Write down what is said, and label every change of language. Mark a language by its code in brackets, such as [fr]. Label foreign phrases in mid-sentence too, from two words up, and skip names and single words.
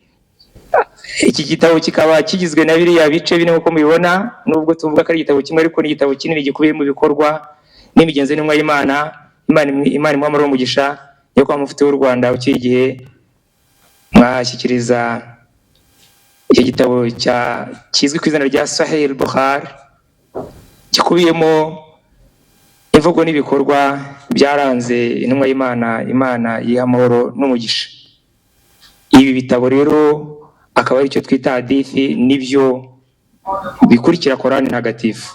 [rw] Iki gitabo kikaba kigizwe na biriya bice bine nk'uko mubibona, nubwo tuvuga ko ari igitabo kimwe ariko ni igitabo kinini gikubiyemo ibikorwa n'imigenzo y'intumwa y'Imana, Imana imwamara umugisha. Nyakubahwa mufti w'u Rwanda ucyuye igihe mwashyikiriza iki gitabo kizwi ku izina rya Sahih al-Bukhari, gikubiyemo imvugo n'ibikorwa byaranze intumwa y'Imana, Imana yiha amahoro n'umugisha. Ibi bitabo rero akaba ari cyo twita hadithi, nibyo bikurikira Qur'ani ntagatifu.